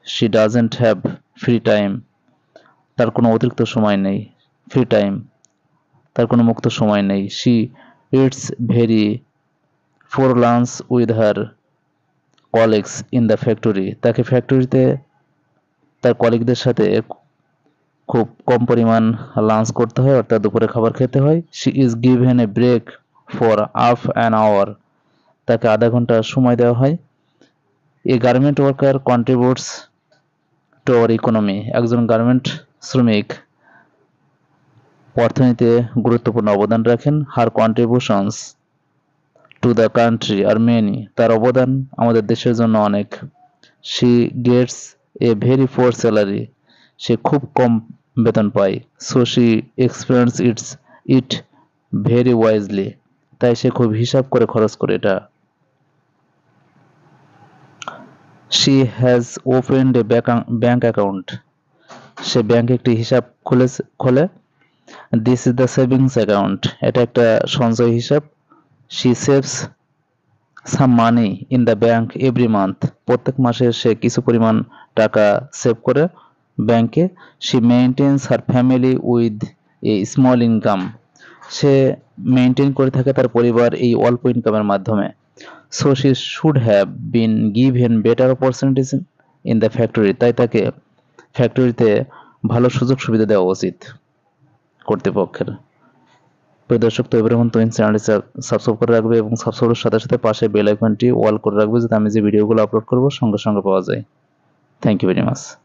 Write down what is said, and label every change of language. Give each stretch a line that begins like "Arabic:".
English: She doesn't have free time.
Bangla: তার কোনো অতিরিক্ত সময় নেই। ফ্রি টাইম, তার কোনো মুক্ত সময় নেই।
English: She eats very for lunch with her colleagues in the factory.
Bangla: তাকে ফ্যাক্টরিতে তার কলিগদের সাথে খুব কম পরিমাণ লাঞ্চ করতে হয়, অর্থাৎ দুপুরে খাবার খেতে হয়।
English: She is given a break for half an hour.
Bangla: তাকে আধা ঘন্টা সময় দেওয়া হয়।
English: A garment worker contributes to our economy.
Bangla: একজন গার্মেন্ট শ্রমিক অর্থনীতিতে গুরুত্বপূর্ণ অবদান রাখেন।
English: Her contributions to the country are many.
Bangla: তার অবদান আমাদের দেশের জন্য অনেক।
English: She gets a very poor salary.
Bangla: সে খুব কম বেতন পায়।
English: So she expends it very wisely.
Bangla: তাই সে খুব হিসাব করে খরচ করে এটা।
English: She has opened a bank account.
Bangla: সে ব্যাংকে একটি হিসাব খোলে।
English: This is the savings account.
Bangla: এটা একটা সঞ্চয় হিসাব।
English: She saves some money in the bank every month.
Bangla: প্রত্যেক মাসে সে কিছু পরিমাণ টাকা সেভ করে ব্যাংকে।
English: She maintains her family with a small income.
Bangla: Say maintain করে থাকে তার পরিবার এই অল্প ইনকামের মাধ্যমে।
English: So she should have been given better opportunities in the factory.
Bangla: তাই তাকে ফ্যাক্টরিতে ভালো সুযোগ সুবিধা দেওয়া উচিত কর্তৃপক্ষের। প্রিয় দর্শক, ইব্রাহিম তুহিন চ্যানেলটি সাবস্ক্রাইব করে রাখবে এবং সাবস্ক্রাইবের সাথে সাথে পাশে বেল আইকনটি অল করে রাখবে, যাতে আমি যে ভিডিওগুলো আপলোড করব সঙ্গে সঙ্গে পাওয়া যায়। Thank you very much.